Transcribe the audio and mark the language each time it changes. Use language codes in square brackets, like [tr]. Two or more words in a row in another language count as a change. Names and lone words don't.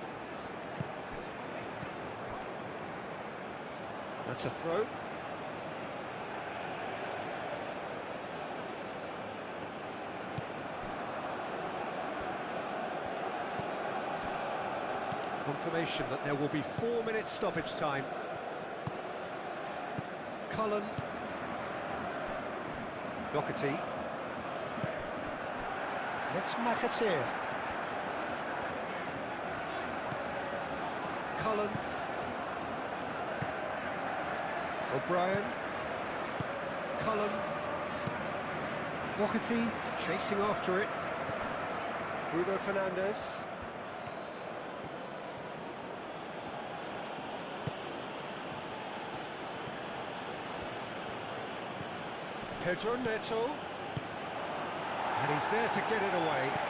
[en] That's a throw. Confirmation that there will be 4 minutes stoppage time. Cullen. Doherty. It's McAteer. Cullen. O'Brien. Cullen. Doherty chasing after it. Bruno Fernandes. Pedro Neto. And he's there to get it away.